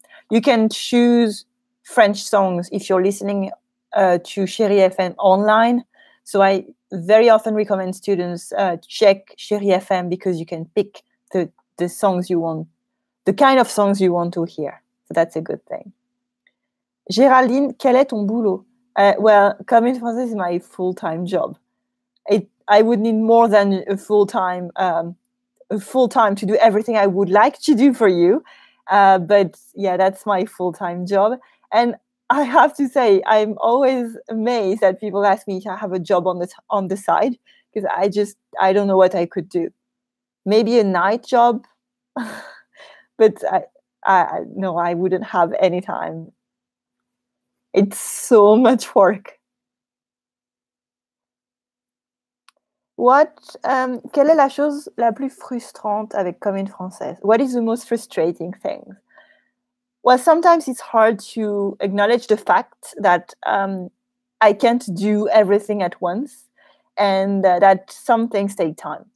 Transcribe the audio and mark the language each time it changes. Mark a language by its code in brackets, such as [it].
[en] you can choose French songs if you're listening to Chérie FM online. So I very often recommend students check Chérie FM, because you can pick the songs you want, the kind of songs you want to hear. So that's a good thing. [fr] Géraldine, quel est ton boulot? [en] Well, Comme Française is my full-time job. I would need more than a full-time to do everything I would like to do for you. But yeah, that's my full-time job. And I have to say, I'm always amazed that people ask me if I have a job on the side, because I don't know what I could do. maybe a night job, but no, I wouldn't have any time. It's so much work. [fr] Quelle est la chose la plus frustrante avec Comme, Française? [en] What is the most frustrating thing? Well, sometimes it's hard to acknowledge the fact that I can't do everything at once, and that some things take time.